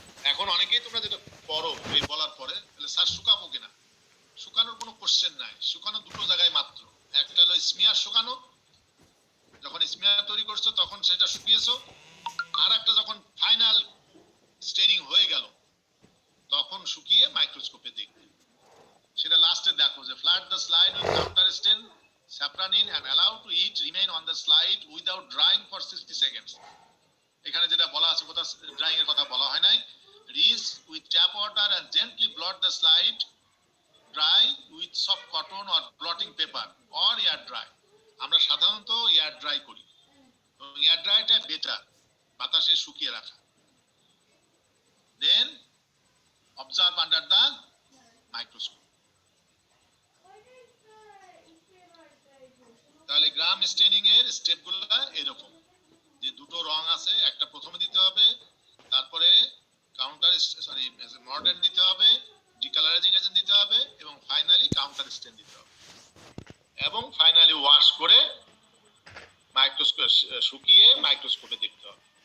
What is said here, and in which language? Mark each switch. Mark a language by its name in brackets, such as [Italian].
[Bangla] এখন অনেকেই তোমরা যেটা পড়ো, এই বলার পরে স্যার শুকাবো কিনা, শুকানোর কোনো কোশ্চেন নাই। শুকানো দুটো জায়গায় মাত্র, একটা হলো স্মিয়ার শুকানো, যখন স্মিয়ার তৈরি করছো তখন সেটা শুকিয়েছো, আর একটা যখন ফাইনাল স্টেনিং হয়ে গেল তখন শুকিয়ে মাইক্রোস্কোপে দেখবে। সেটা লাস্টে দেখো যে [English] Flood the slide with counterstain safranin and allow to it remain on the slide without drying for 60 seconds. [Bangla] এখানে যেটা বলা আছে, কথা ড্রাইং এর কথা বলা হয় নাই। [English] rinse with tap water and gently blot the slide dry with soft cotton or blotting paper or air dry. [Bangla] আমরা সাধারণত এয়ার ড্রাই করি, এয়ার ড্রাইটা বেটার, বাতাসে শুকিয়ে রাখা। [English] Then observe under the microscope. [Bangla] তাহলে গ্রাম স্টেনিং এর স্টেপগুলো এরকম, যে দুটো রং আছে, একটা প্রথমে দিতে হবে, তারপরে কাউন্টার মর্ডেন্ট দিতে হবে, ডিকালারাইজিং এজেন্ট দিতে হবে, এবং ফাইনালি কাউন্টার স্টেন দিতে হবে, এবং ফাইনালি ওয়াশ করে মাইক্রোস্কোপ শুকিয়ে মাইক্রোস্কোপে দেখতে হবে।